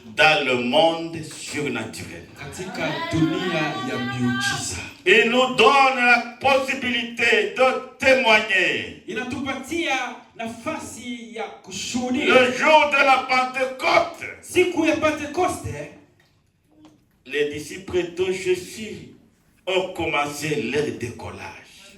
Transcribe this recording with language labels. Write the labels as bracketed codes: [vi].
[fr] dans le monde surnaturel. [sw] katika dunia ya miujiza. [fr] Il nous donne la possibilité de témoigner. [sw] Inatupatia nafasi ya kushuhudia. [fr] Le jour de la Pentecôte, [sw] Siku ya Pentekoste, [fr] les disciples de Jésus ont commencé leur décollage.